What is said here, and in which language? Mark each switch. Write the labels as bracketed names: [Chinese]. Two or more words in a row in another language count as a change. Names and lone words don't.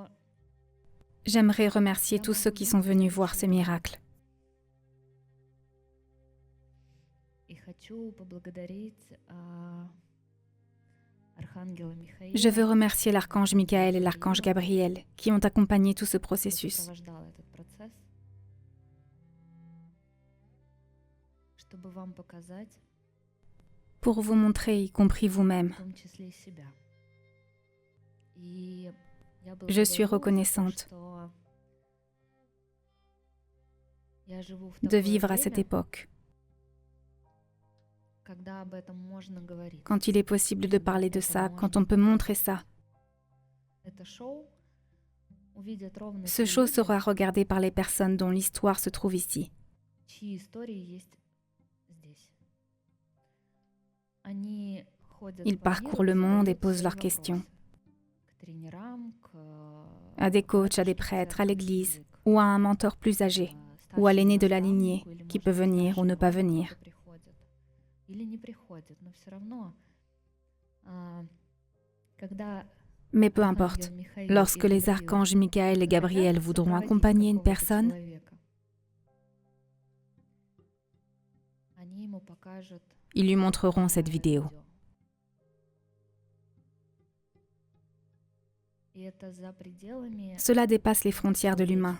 [French] J'aimerais remercier tous ceux qui sont venus voir ce miracle. [Russian] и хочу поблагодарить Архангела Михаила, [French] Je veux remercier l'archange Michael et l'archange Gabriel qui ont accompagné tout ce [Russian] который [French] processus. [Russian] сопровождал этот процесс. чтобы вам показать, [French] pour vous montrer, y compris vous-même. [Russian] в том числе и себя. И я [French] Je suis [Russian] благодарю за то, [French] reconnaissante [Russian] что я живу в [French] de [Russian] такое [French] vivre à cette [Russian] время, [French] époque, [Russian] когда об этом можно говорить. [French] quand il est possible de parler de ça, quand on peut montrer ça. [Russian] Это шоу увидят ровно [French] Ce [Russian] те [French] show [Russian] люди, [French] sera regardé par les personnes dont l'histoire se trouve ici. [Russian] чьи истории есть здесь. Они ходят [French] Ils [Russian] по [French] parcourent [Russian] миру [French] le [Russian] и [French] monde et [Russian] задают [French] posent [Russian] свои [French] leurs questions [Russian] вопросы к тренерам, к [French] à des coachs, à des prêtres, à l'église, ou à un mentor plus âgé, ou à l'aîné de la lignée, qui peut venir ou ne pas venir. [Russian] Или не приходит, но все равно, когда [French] Mais peu importe, lorsque les archanges Michael et Gabriel voudront accompagner une personne, ils lui montreront cette vidéo. Cela dépasse les frontières de l'humain.